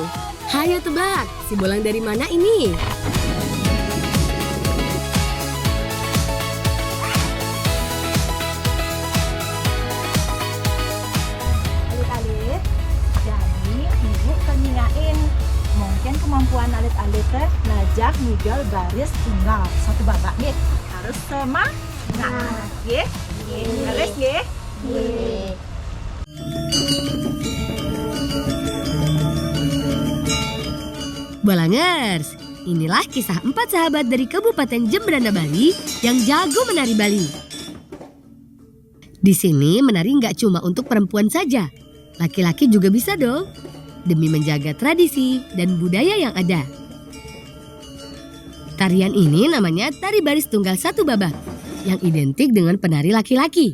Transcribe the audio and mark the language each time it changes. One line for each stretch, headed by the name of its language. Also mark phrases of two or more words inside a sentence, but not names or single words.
Indonesian: Hayo tebak, si bolang dari mana ini? Alit-alit, jadi ibu kenyingain. Mungkin kemampuan alit-alit teh
Balinese: najak ngigal
Indonesian: baris tunggal satu babak nih. Harus semangat, nggih. Baris nggih. Bolangers, inilah kisah 4 sahabat dari Kabupaten Jembrana Bali yang jago menari Bali. Di sini menari nggak cuma untuk perempuan saja, laki-laki juga bisa dong, demi menjaga tradisi dan budaya yang ada. Tarian ini namanya tari baris tunggal satu babak, yang identik dengan penari laki-laki.